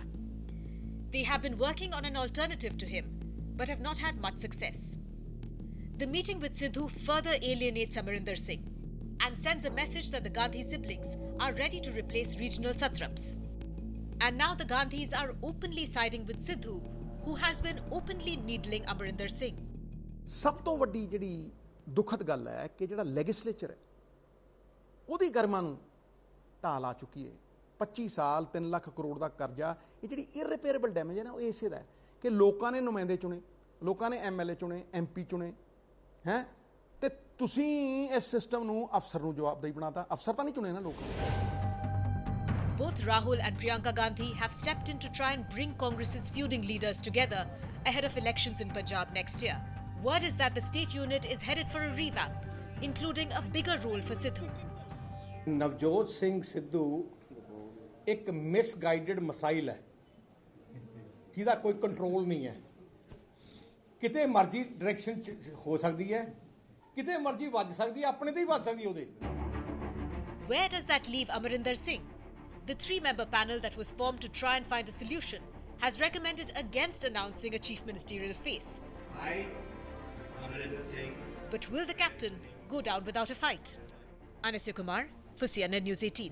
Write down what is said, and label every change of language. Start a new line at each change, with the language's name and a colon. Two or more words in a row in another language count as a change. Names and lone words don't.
English: They have been working on an alternative to him, but have not had much success. The meeting with Sidhu further alienates Amarinder Singh and sends a message that the Gandhi siblings are ready to replace regional satraps. And now the Gandhis are openly siding with Sidhu, who has been openly needling Amarinder Singh.
Punjabi: ਸਭ ਤੋਂ ਵੱਡੀ ਜਿਹੜੀ ਦੁਖਦ ਗੱਲ ਹੈ ਕਿ ਜਿਹੜਾ ਲੈਜਿਸਲੇਚਰ ਹੈ ਉਹਦੀ ਗਰਮਾਂ ਨੂੰ ਢਾਲ ਆ ਚੁੱਕੀ ਹੈ 25 ਸਾਲ 3 ਲੱਖ ਕਰੋੜ ਦਾ ਕਰਜ਼ਾ ਇਹ ਜਿਹੜੀ
English: irreparable damage
Punjabi: ਹੈ ਨਾ ਉਹ ਇਸੇ ਦਾ ਹੈ ਕਿ ਲੋਕਾਂ ਨੇ ਨੁਮਾਇੰਦੇ ਚੁਣੇ ਲੋਕਾਂ ਨੇ ਐਮਐਲਏ ਚੁਣੇ ਐਮਪੀ ਚੁਣੇ ਹੈ ਤੇ ਤੁਸੀਂ ਇਸ ਸਿਸਟਮ ਨੂੰ ਅਫਸਰ ਨੂੰ ਜਵਾਬਦੇਹੀ ਬਣਾਤਾ ਅਫਸਰ ਤਾਂ ਨਹੀਂ ਚੁਣੇ ਨਾ ਲੋਕਾਂ ਨੇ
English: Both Rahul and Priyanka Gandhi have stepped in to try and bring Congress's feuding leaders together ahead of elections in Punjab next year. Word is that the state unit is headed for a revamp, including a bigger role for Sidhu.
Punjabi: Navjot Singh Sidhu एक
English: misguided missile
Punjabi: है ਜਿਹਦਾ ਕੋਈ ਕੰਟਰੋਲ ਨਹੀਂ ਹੈ ਕਿਤੇ ਮਰਜ਼ੀ ਡਾਇਰੈਕਸ਼ਨ ਹੋ ਸਕਦੀ ਹੈ ਕਿਤੇ ਮਰਜ਼ੀ ਵੱਜ ਸਕਦੀ ਹੈ ਆਪਣੇ ਤੇ ਹੀ ਵੱਜ ਸਕਦੀ ਹੈ ਉਹਦੇ
English: Where does that leave Amarinder Singh? The 3-member panel that was formed to try and find a solution has recommended against announcing a chief ministerial face. I, Amarinder Singh. But will the captain go down without a fight? Anisya Kumar for CNN News 18.